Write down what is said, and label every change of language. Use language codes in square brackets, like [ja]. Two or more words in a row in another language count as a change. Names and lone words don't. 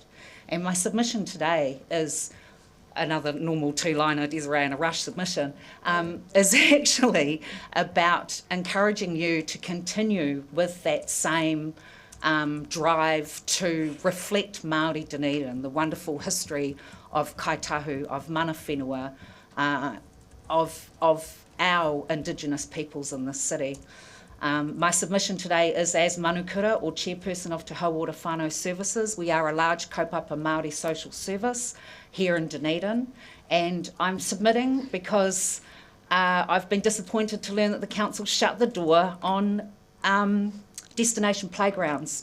[en] And my submission today is another normal two-liner Desiree in a rush submission, is actually about encouraging you to continue with that same drive to reflect Māori Dunedin, the wonderful history of kaitahu, of [mi] mana whenua, [en] of our Indigenous peoples in this city. My submission today is as manukura or chairperson of Te Hauora Whānau Services. We are a large [mi] kaupapa Māori [en] social service here in Dunedin, and I'm submitting because I've been disappointed to learn that the council shut the door on destination playgrounds.